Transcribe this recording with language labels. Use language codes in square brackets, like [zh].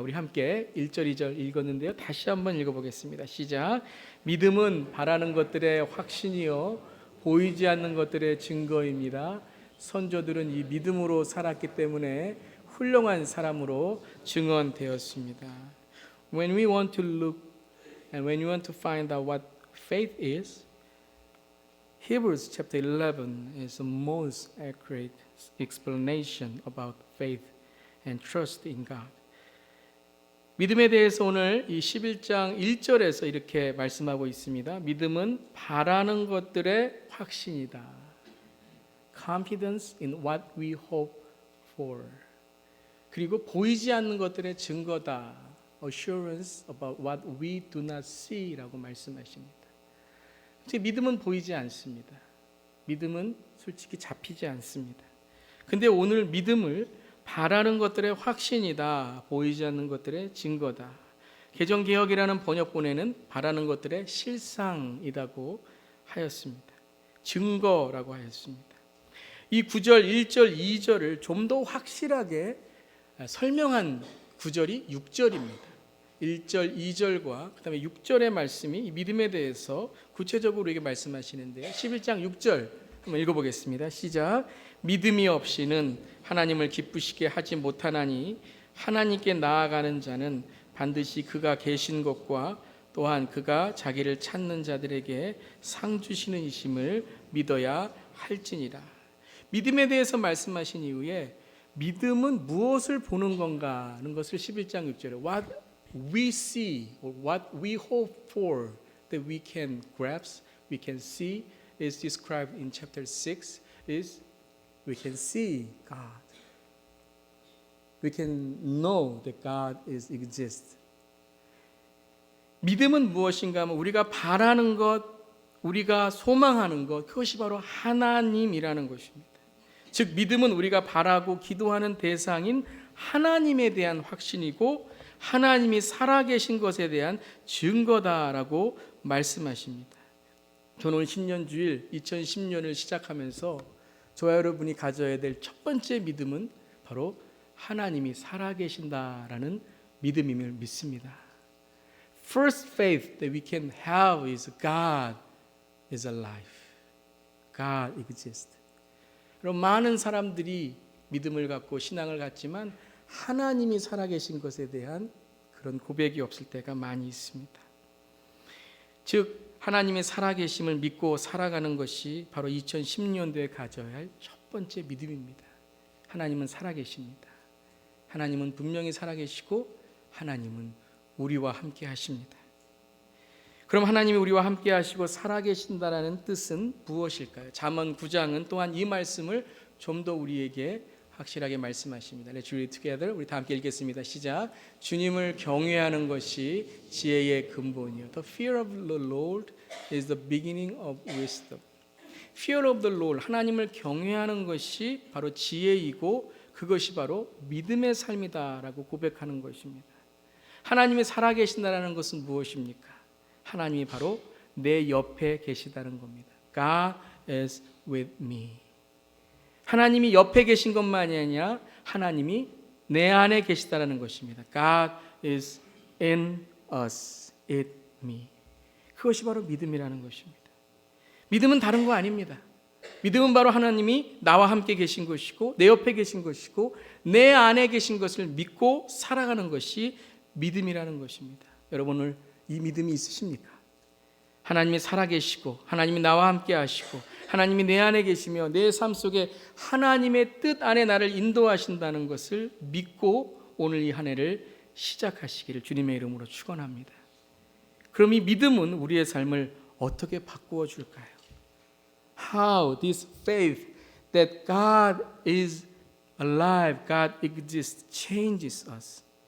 [ko] 우리 함께 1절, 2절 읽었는데요. 다시 한번 읽어보겠습니다. 시작. 믿음은 바라는 것들의 확신이요 보이지 않는 것들의 증거입니다. 선조들은 이 믿음으로 살았기 때문에 훌륭한 사람으로 증언되었습니다. [en] When we want to look and when you want to find out what faith is, Hebrews chapter 11 is the most accurate explanation about faith and trust in God. [ko] 믿음에 대해서 오늘 이 11장 1절에서 이렇게 말씀하고 있습니다. 믿음은 바라는 것들의 확신이다. [en] Confidence in what we hope for. [ko] 그리고 보이지 않는 것들의 증거다. [en] Assurance about what we do not see [ko] 라고 말씀하십니다. 믿음은 보이지 않습니다. 믿음은 솔직히 잡히지 않습니다. 근데 오늘 믿음을 바라는 것들의 확신이다. 보이지 않는 것들의 증거다. 개정개혁이라는 번역본에는 바라는 것들의 실상이라고 하였습니다. 증거라고 하였습니다. 이 9절, 1절, 2절을 좀 더 확실하게 설명한 구절이 6절입니다. 1절, 2절과 그 다음에 6절의 말씀이 이 믿음에 대해서 구체적으로 우리에게 말씀하시는데요. 11장 6절 한번 읽어보겠습니다. 시작. 믿음이 없이는 하나님을 기쁘시게 하지 못하나니 하나님께 나아가는 자는 반드시 그가 계신 것과 또한 그가 자기를 찾는 자들에게 상 주시는 이심을 믿어야 할지니라. 믿음에 대해서 말씀하신 이후에 믿음은 무엇을 보는 건가 하는 것을 11장 6절에 [en] What we see or what we hope for that we can grasp, we can see is described in chapter 6 is we can see God. We can know that God exists. [ko] 믿음은 무엇인가 하면 우리가 바라는 것, 우리가 소망하는 것, 그것이 바로 하나님이라는 것입니다. 즉 믿음은 우리가 바라고 기도하는 대상인 하나님에 대한 확신이고 하나님이 살아계신 것에 대한 증거다라고 말씀하십니다. 저는 오늘 신년주일 2010년을 시작하면서 저와 여러분이 가져야 될 첫 번째 믿음은 바로 하나님이 살아계신다라는 믿음임을 믿습니다. [en] First faith that we can have is God is alive. God exists. [ko] 그럼 많은 사람들이 믿음을 갖고 신앙을 갖지만 하나님이 살아계신 것에 대한 그런 고백이 없을 때가 많이 있습니다. 즉 하나님의 살아계심을 믿고 살아가는 것이 바로 2010년도에 가져야 할 첫 번째 믿음입니다. 하나님은 살아계십니다. 하나님은 분명히 살아계시고 하나님은 우리와 함께 하십니다. 그럼 하나님이 우리와 함께 하시고 살아계신다라는 뜻은 무엇일까요? 잠언 9장은 또한 이 말씀을 좀 더 우리에게 확실하게 말씀하십니다. [en] Let's read together. [ko] 우리 다 함께 읽겠습니다. 시작. 주님을 경외하는 것이 지혜의 근본이요. [en] The fear of the Lord is the beginning of wisdom. Fear of the Lord, [ko] 하나님을 경외하는 것이 바로 지혜이고 그것이 바로 믿음의 삶이다라고 고백하는 것입니다. 하나님이 살아계신다는 것은 무엇입니까? 하나님이 바로 내 옆에 계시다는 겁니다. [en] God is with me. [ko] 하나님이 옆에 계신 것만이 아니라 하나님이 내 안에 계시다는 것입니다. [en] God is in us, in me. [ko] 그것이 바로 믿음이라는 것입니다. 믿음은 다른 거 아닙니다. 믿음은 바로 하나님이 나와 함께 계신 것이고 내 옆에 계신 것이고 내 안에 계신 것을 믿고 살아가는 것이 믿음이라는 것입니다. 여러분 오늘 이 믿음이 있으십니까? 하나님이 살아계시고 하나님이 나와 함께 하시고 하나님이 내 안에 계시며 내 삶 속에 하나님의 뜻 안에 나를 인도하신다는 것을 믿고 오늘 이 한 해를 시작하시기를 주님의 이름으로 축원합니다. 그럼 이 믿음은 우리의 삶을 어떻게 바꾸어 줄까요? [en] How this faith that God is alive, God exists, changes us.